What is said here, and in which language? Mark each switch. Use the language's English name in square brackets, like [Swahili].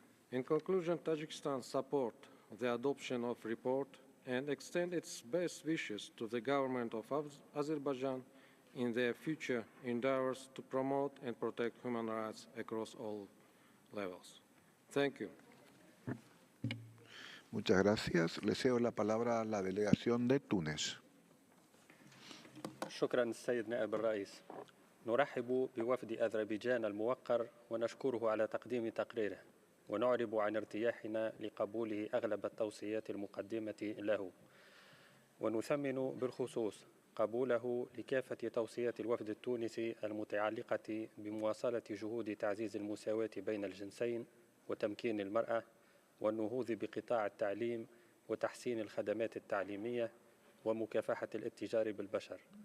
[English] In conclusion, Tajikistan supports the adoption of the report and extend its best wishes to the government of Azerbaijan in their future endeavors to promote and protect human rights across all levels. Thank you. [Spanish] Muchas gracias. Le cedo la palabra a la delegación de Túnez. [Arabic] شكرا السيد نائب الرئيس. نرحب بوفد أذربيجان الموقر ونشكره على تقديم تقريره، ونعرب عن ارتياحنا لقبوله أغلب التوصيات المقدمة له، ونثمن بالخصوص قبوله لكافة توصيات الوفد التونسي المتعلقة بمواصلة جهود تعزيز المساواة بين الجنسين وتمكين المرأة والنهوض بقطاع التعليم وتحسين الخدمات التعليمية ومكافحة الاتجار بالبشر.